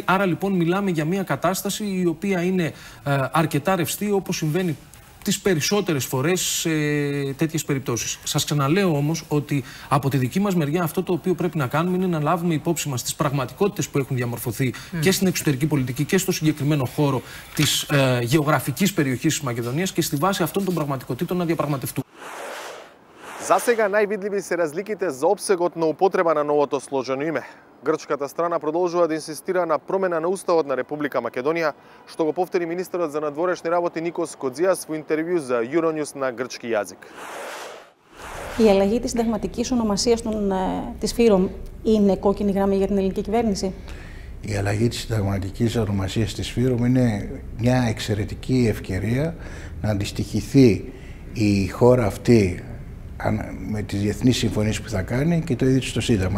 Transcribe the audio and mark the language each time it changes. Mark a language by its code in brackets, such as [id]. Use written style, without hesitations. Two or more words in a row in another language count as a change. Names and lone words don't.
[el] Άρα λοιπόν μιλάμε για μια κατάσταση η οποία είναι αρκετά ρευστή, όπως συμβαίνει τις περισσότερες φορές σε τέτοιες περιπτώσεις. Σας ξαναλέω όμως ότι από τη δική μας μεριά αυτό το οποίο πρέπει να κάνουμε είναι να λάβουμε υπόψη μας τις πραγματικότητες που έχουν διαμορφωθεί και στην εξωτερική πολιτική και στο συγκεκριμένο χώρο της γεωγραφικής περιοχής της Μακεδονίας και στη βάση αυτών των πραγματικότητων να διαπραγματευτούμε. [mk] За сега највидливи се разликите за опсегот на употреба на новото сложено име. Грчката страна продолжува да инсистира на промена на уставот на Република Македонија, што го повтори министерот за надворешни работи Никос Кодзиас во интервју за Euronews на грчки јазик. [el] Η αλλαγή της συνταγματικής ονομασίας της ΦΥΡΟΜ είναι κόκκινη γραμμή για την ελληνική κυβέρνηση? Η αλλαγή της συνταγματικής ονομασίας της ΦΥΡΟΜ είναι μια εξαιρετική ευκαιρία να αντιστοιχηθεί η χώρα αυτή με τις διεθνείς συμφωνίες που θα κάνει και το ίδιο στο Σύνταγμα.